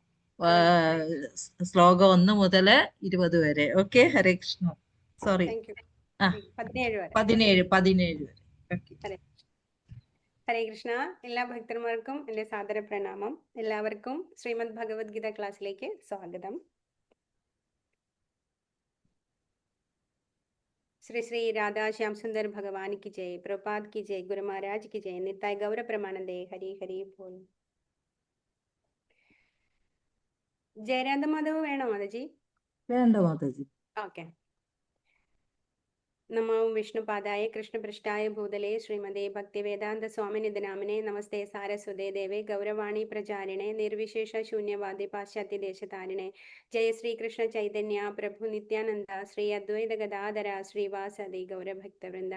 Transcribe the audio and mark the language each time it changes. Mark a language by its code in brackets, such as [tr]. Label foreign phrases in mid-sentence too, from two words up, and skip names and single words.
[ml] ശ്ലോകം 1 മുതൽ 20 വരെ. ഓക്കെ, ഹരേ കൃഷ്ണ. സോറി, 17 വരെ. ഹരേ കൃഷ്ണ. എല്ലാ ഭക്തന്മാർക്കും എൻ്റെ സാദര പ്രണാമം. എല്ലാവർക്കും ശ്രീമദ് ഭഗവത്ഗീത ക്ലാസ്സിലേക്ക് സ്വാഗതം. [hi] श्री श्री राधा श्याम सुंदर भगवान की जय, प्रभुपाद की जय, गुरु महाराज की जय, [bn] निताय गौर प्रमानंदे, हरि हरि बोल. [ml] ജയരാധ മാധവ് വേണോ മാതാജി? വേണ്ട മാതാജി. ഓക്കെ. [sa] നമോ വിഷ്ണുപാദായ കൃഷ്ണപൃഷ്ഠായ ഭൂതലേ ശ്രീമതേ ഭക്തിവേദാന്ത സ്വാമിനിധി നാമിനെ നമസ്തേ സാരസ്വതേ ദേവേ ഗൗരവാണി പ്രചാരിണേ നിർവിശേഷ ശൂന്യവാദി പാശ്ചാത്യ ദേശതാരിണേ ജയ ശ്രീകൃഷ്ണ ചൈതന്യ പ്രഭു നിത്യാനന്ദ ശ്രീ അദ്വൈത ഗദാധര ശ്രീവാസദി ഗൗരഭക്തവൃന്ദ.